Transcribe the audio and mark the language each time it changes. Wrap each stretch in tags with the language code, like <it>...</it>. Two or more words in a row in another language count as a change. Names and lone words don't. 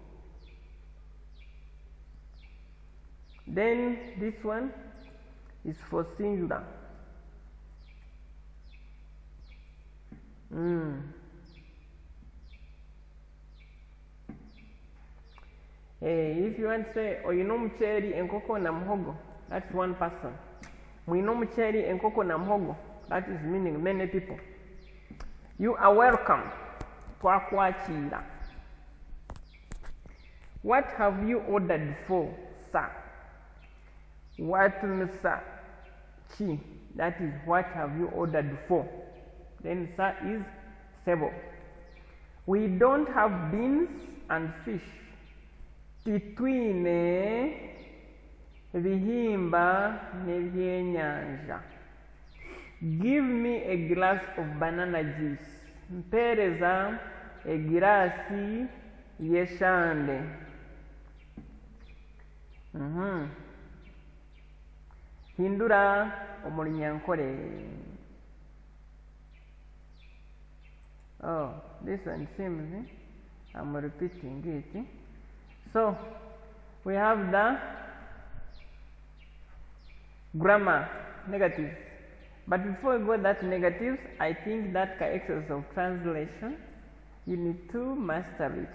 <en>Then this one is for singular. If you want to say</en> <nyn>oyine omuceeri, enkoko na muhogo,</nyn> <en>that's one person.</en> <nyn>Mwine omuceeri, enkoko na muhogo,</nyn> <en>that is meaning many people. You are welcome. Twakwakira. What have you ordered for, sir? What sir? Chi. That is what have you ordered for. Then sir is sebo. We don't have beans and fish.</en> <nyn>Titwine ebihimba n'ebyenyanja.</nyn> <en>Give me a glass of banana juice.</en> <nyn>Mpereza egirasi yeshande. Hindura omulunyankole.</nyn> <en>Oh, this one seems I'm repeating it. So we have the grammar negatives. But before we go that negatives, I think that exercise of translation, you need to master it.</en>